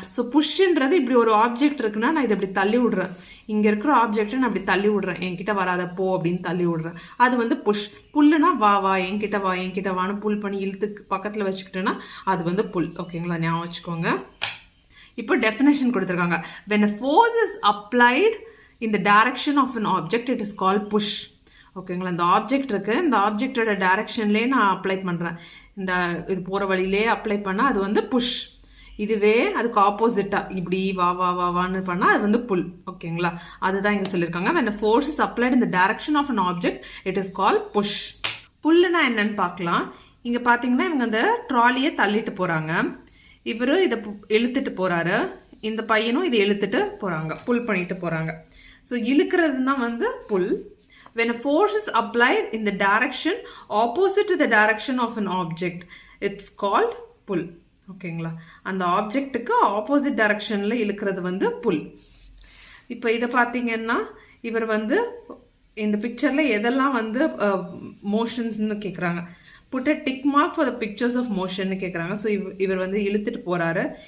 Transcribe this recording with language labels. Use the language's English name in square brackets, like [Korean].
[Tamil] So புஷ்ன்றது இப்படி ஒரு object இருக்குன்னா நான் இதை இப்படி தள்ளி விடுறேன், இங்கே இருக்கிற ஆப்ஜெக்டை நான் அப்படி தள்ளி விடுறேன், என்கிட்ட வராத போ அப்படின்னு தள்ளி விடுறேன். அது வந்து புஷ். புல்லுனா வா என்கிட்ட வான்னு புல் பண்ணி இழுத்து பக்கத்தில் வச்சுக்கிட்டேன்னா அது வந்து புல். ஓகேங்களா? ஞாபகம் வச்சுக்கோங்க. இப்போ டெஃபினேஷன் கொடுத்துருக்காங்க. [English] when a force is applied in the direction of an object it is called push. [Tamil] ஓகேங்களா, இந்த ஆப்ஜெக்ட் இருக்கு, இந்த ஆப்ஜெக்டோட டைரக்ஷன்லேயே நான் அப்ளை பண்ணுறேன், இந்த இது போகிற வழியிலே அப்ளை பண்ணால் அது வந்து புஷ். இதுவே அதுக்கு ஆப்போசிட்டாக இப்படி வா வா வா வான்னு பண்ணால் அது வந்து புல். ஓகேங்களா, அதுதான் இங்கே சொல்லியிருக்காங்க. [English] when a force is applied in the direction of an object it is called push. [Tamil] புல்லுனா என்னன்னு பார்க்கலாம். இங்கே பார்த்தீங்கன்னா இவங்க அந்த ட்ராலியை தள்ளிட்டு போகிறாங்க, இவர் இதை இழுத்துட்டு போகிறாரு, இந்த பையனும் இதை இழுத்துட்டு போகிறாங்க, புல் பண்ணிட்டு போகிறாங்க. ஸோ இழுக்கிறது தான் வந்து புல். [English] when a force is applied in the direction opposite to the direction of an object it's called pull. [Tamil] ஓகேங்களா, அந்த ஆப்ஜெக்ட்டுக்கு ஆப்போசிட் டைரக்ஷனில் இழுக்கிறது வந்து புல். இப்போ இதை பார்த்தீங்கன்னா இவர் வந்து இந்த பிக்சரில் எதெல்லாம் வந்து மோஷன்ஸ்னு கேட்குறாங்க. [English] put a tick mark for the pictures of மோஷன்னு [Tamil] கேட்குறாங்க. ஸோ இவர் வந்து இழுத்துட்டு போகிறாரு.